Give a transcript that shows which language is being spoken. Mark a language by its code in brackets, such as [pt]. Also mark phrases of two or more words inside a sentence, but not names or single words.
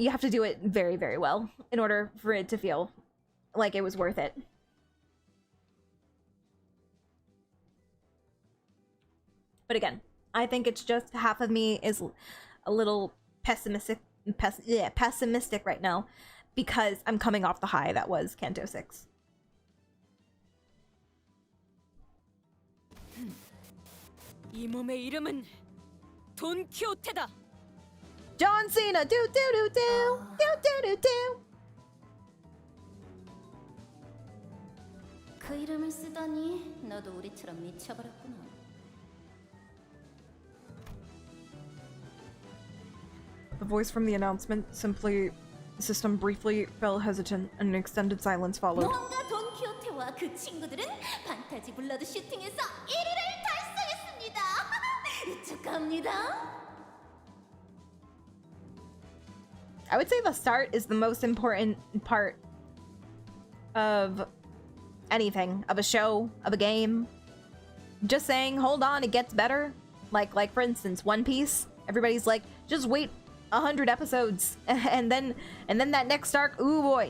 [en] You have to do it very, very well in order for it to feel like it was worth it. But again, I think it's just half of me is a little pessimistic right now because I'm coming off the high that was Canto 6. [ko] 이 몸의 이름은 돈 키호테다. [en] John Cena, do do do do, do do do do. [ko] 그 이름을 쓰다니 너도 우리처럼 미쳐버렸구나. [en] The voice from the announcement system briefly fell hesitant and an extended silence followed. [ko] 모험가 돈 키호테와 그 친구들은 판타지 블러드 슈팅에서 1위를 달성했습니다. 축하합니다. [en] I would say the start is the most important part of anything, of a show, of a game. Just saying, hold on, it gets better. Like for instance, One Piece. Everybody's like, just wait 100 episodes and then that next arc, ooh boy.